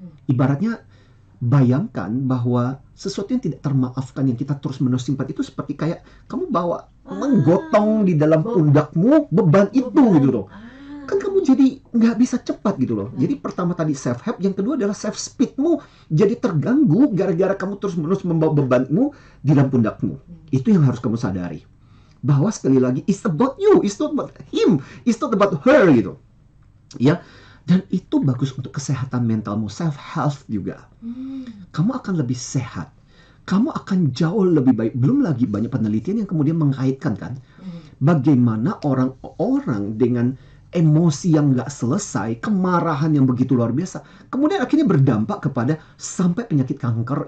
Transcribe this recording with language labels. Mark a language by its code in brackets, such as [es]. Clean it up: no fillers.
[id] Ibaratnya bayangkan bahwa sesuatu yang tidak termaafkan yang kita terus-menerus simpan itu seperti kayak kamu bawa menggotong di dalam pundakmu beban itu gitu loh. Kan kamu jadi nggak bisa cepat gitu loh. Jadi pertama tadi self-help, yang kedua adalah self-speedmu jadi terganggu gara-gara kamu terus-menerus membawa bebanmu di dalam pundakmu. Itu yang harus kamu sadari. Bahwa sekali lagi, [en] it's about you, it's not about him, it's not about her [id] gitu. Ya. Dan itu bagus untuk kesehatan mentalmu, self-health juga. Kamu akan lebih sehat. Kamu akan jauh lebih baik. Belum lagi banyak penelitian yang kemudian mengaitkan kan. Bagaimana orang-orang dengan emosi yang nggak selesai, kemarahan yang begitu luar biasa, kemudian akhirnya berdampak kepada sampai penyakit kanker.